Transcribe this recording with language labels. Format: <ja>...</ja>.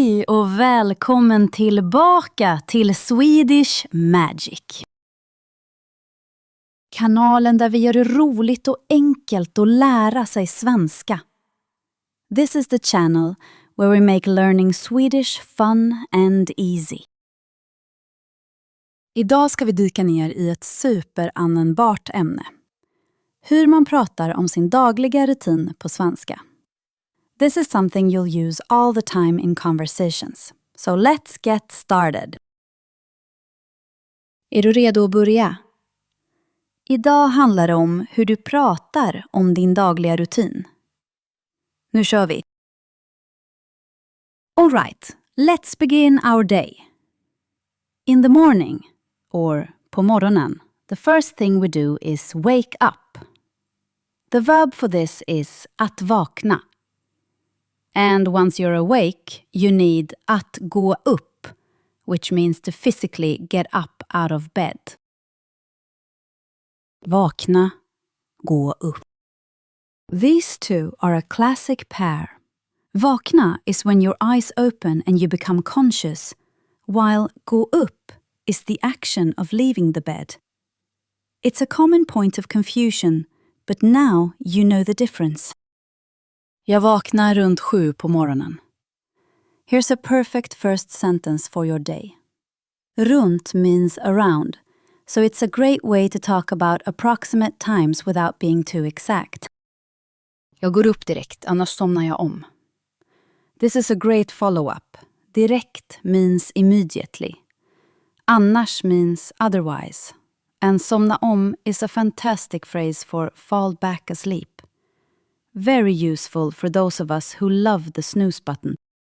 <sv>och välkommen tillbaka till Swedish Magic. Kanalen där vi gör det roligt och enkelt att lära sig svenska.</sv> <en>This is the channel where we make learning Swedish fun and easy.</en> <sv>Idag ska vi dyka ner i ett superanvändbart ämne. Hur man pratar om sin dagliga rutin på svenska.</sv> <en>This is something you'll use all the time in conversations. So let's get started.</en> <sv>Är du redo att börja? Idag handlar det om hur du pratar om din dagliga rutin. Nu kör vi!</sv> <en>All right, let's begin our day. In the morning, or</en> <sv>på morgonen,</sv> <en>the first thing we do is wake up. The verb for this is</en> <sv>att vakna.</sv> <en>And once you're awake, you need</en> <sv>att gå upp,</sv> <en>which means to physically get up out of bed.</en> <sv>Vakna, gå upp.</sv> <en>These two are a classic pair. Vakna is when your eyes open and you become conscious, while gå upp is the action of leaving the bed. It's a common point of confusion, but now you know the difference.</en> <sv>Jag vaknar runt 7 på morgonen.</sv> <en>Here's a perfect first sentence for your day. Runt means around, so it's a great way to talk about approximate times without being too exact.</en> <sv>Jag går upp direkt, annars somnar jag om.</sv> <en>This is a great follow-up. Direkt means immediately. Annars means otherwise. And somna om is a fantastic phrase for fall back asleep. Very useful for those of us who love the snooze button.</en>